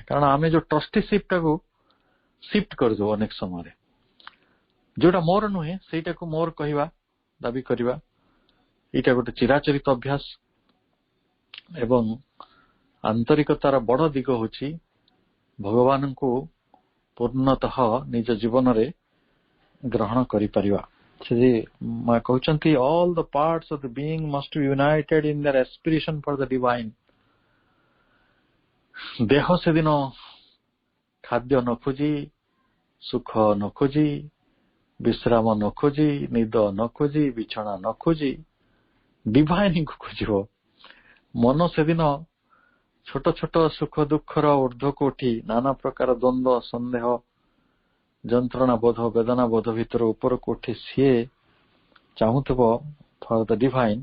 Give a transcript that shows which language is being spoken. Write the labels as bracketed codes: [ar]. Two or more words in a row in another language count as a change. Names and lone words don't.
[or] କାରଣ ଆମେ ଯୋଉ ଟ୍ରଷ୍ଟିସିପଟାକୁ ସିଫ୍ଟ କରିଦେବୁ ଅନେକ ସମୟରେ, ଯୋଉଟା ମୋର ନୁହେଁ ସେଇଟାକୁ ମୋର କହିବା, ଦାବି କରିବା, ଏଇଟା ଗୋଟେ ଚିରାଚରିତ ଅଭ୍ୟାସ। ଏବଂ ଆନ୍ତରିକତାର ବଡ ଦିଗ ହଉଛି ଭଗବାନଙ୍କୁ ପୂର୍ଣ୍ଣତଃ ନିଜ ଜୀବନରେ ଗ୍ରହଣ କରିପାରିବା। ସେ ମା କହୁଛନ୍ତି [en] all the parts of the being must be united in their aspiration for the divine। [or] ଦେହ ସେଦିନ ଖାଦ୍ୟ ନ ଖୋଜି, ସୁଖ ନ ଖୋଜି, ବିଶ୍ରାମ ନ ଖୋଜି, ନିଦ ନ ଖୋଜି, ବିଛଣା ନ ଖୋଜି ଡିଭାଇନକୁ ଖୋଜିବ। ମନ ସେଦିନ ଛୋଟ ଛୋଟ ସୁଖ ଦୁଃଖର ଊର୍ଦ୍ଧ୍ୱକୁ ଉଠି ନାନା ପ୍ରକାର ଦ୍ୱନ୍ଦ୍ୱ, ସନ୍ଦେହ, ଯନ୍ତ୍ରଣା ବୋଧ, ବେଦନା ବୋଧ ଭିତରୁ ଉପରକୁ ଉଠି ସିଏ ଚାହୁଁଥିବ [en] for the divine.